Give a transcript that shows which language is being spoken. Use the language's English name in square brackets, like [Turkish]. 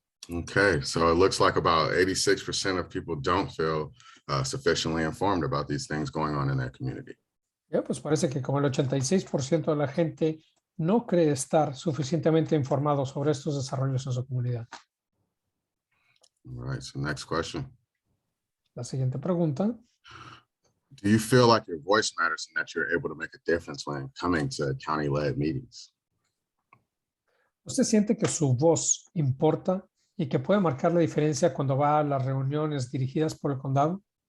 [English] Okay, so it looks like about 86% of people don't feel sufficiently informed about these things going on in their community. [Spanish] Bien, pues parece que como el 86% de la gente no cree estar suficientemente informado sobre estos desarrollos en su comunidad. [English] All right, so next question. [Spanish] La siguiente pregunta. [English] Do you feel like your voice matters and that you're able to make a difference when coming to county-led meetings? [Spanish] ¿Usted siente que su voz importa y que puede marcar la diferencia cuando va a las reuniones dirigidas por el condado?